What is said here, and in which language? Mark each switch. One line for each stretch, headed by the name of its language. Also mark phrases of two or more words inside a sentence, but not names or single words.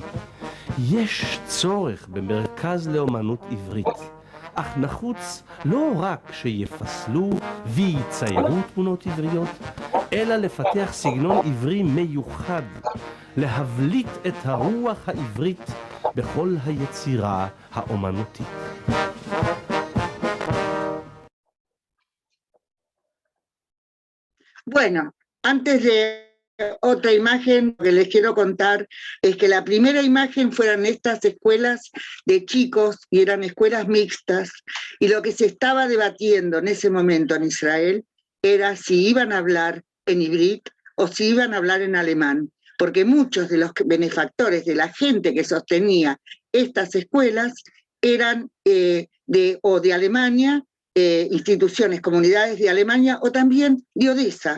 Hebrew: יש צורך במרכז לאומנות עברית, אך נחוץ לא רק שיפסלו וייציירו תמונות עבריות, אלא לפתח סגנון עברי מיוחד, להבליט את הרוח העברית בכל היצירה האומנותית.
Spanish: Bueno, antes de otra imagen, lo que les quiero contar es que la primera imagen fueron estas escuelas de chicos y eran escuelas mixtas, y lo que se estaba debatiendo en ese momento en Israel era si iban a hablar en ivrit o si iban a hablar en alemán, porque muchos de los benefactores de la gente que sostenía estas escuelas eran de Alemania, instituciones, comunidades de Alemania o también de Odessa.